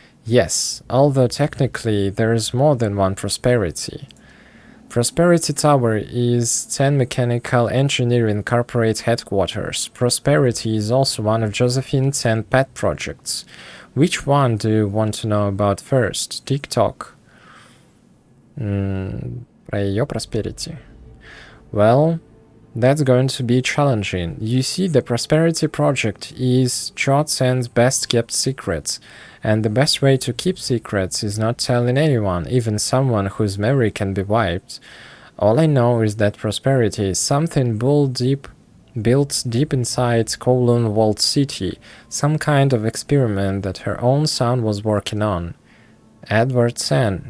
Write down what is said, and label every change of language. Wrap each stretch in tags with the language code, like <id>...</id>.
<en>Yes, although technically there is more than one Prosperity. Prosperity Tower is Tan Mechanical Engineering Corporate headquarters. Prosperity is also one of Josephine Tan pet projects. Which one do you want to know about first? TikTok.</en> <ru>Про ее Prosperity.</ru> <en>Well, that's going to be challenging. You see, the Prosperity Project is Cho-Tan's best kept secret, and the best way to keep secrets is not telling anyone, even someone whose memory can be wiped. All I know is that Prosperity is something built deep inside Kowloon Walled City, some kind of experiment that her own son was working on. Edward San.</en>